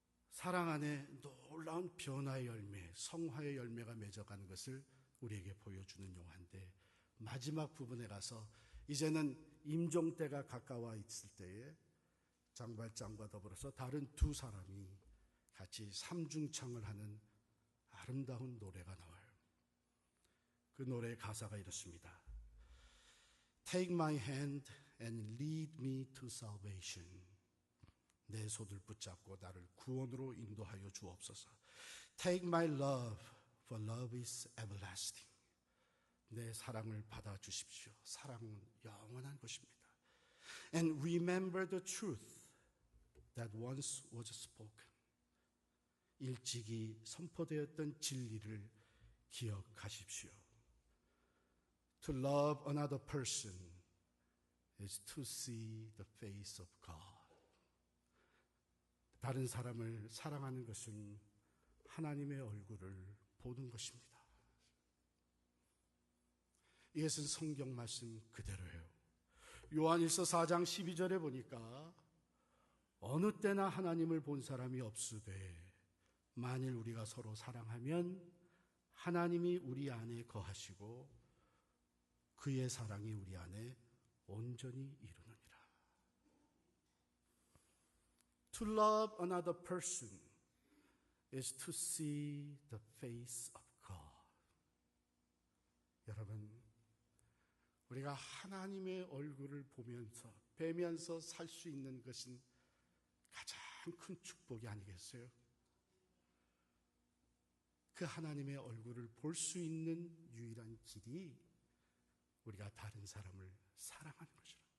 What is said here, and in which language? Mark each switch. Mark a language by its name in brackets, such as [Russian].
[Korean] 사랑 안에 놀라운 변화의 열매, 성화의 열매가 맺어가는 것을 우리에게 보여주는 영화인데, 마지막 부분에 가서 이제는 임종 때가 가까워 있을 때에 장발장과 더불어서 다른 두 사람이 같이 삼중창을 하는 아름다운 노래가 나와요. 그 노래의 가사가 이렇습니다. [English] Take my hand and lead me to salvation. [Korean] 내 손을 붙잡고 나를 구원으로 인도하여 주옵소서. [English] Take my love, for love is everlasting. [Korean] 내 사랑을 받아주십시오. 사랑은 영원한 것입니다. [English] And remember the truth that once was spoken. [Korean] 일찍이 선포되었던 진리를 기억하십시오. [English] To love another person is to see the face of God. [Korean] 다른 사람을 사랑하는 것은 하나님의 얼굴을 보는 것입니다. 이것은 성경 말씀 그대로예요. 요한일서 4장 12절에 보니까 어느 때나 하나님을 본 사람이 없으되 만일 우리가 서로 사랑하면 하나님이 우리 안에 거하시고 그의 사랑이 우리 안에 온전히 이루느니라. [English] To love another person is to see the face of God. [Korean] 여러분, 우리가 하나님의 얼굴을 보면서 뵈면서 살 수 있는 것은 가장 큰 축복이 아니겠어요? 그 하나님의 얼굴을 볼 수 있는 유일한 길이 우리가 다른 사람을 사랑하는 것이라.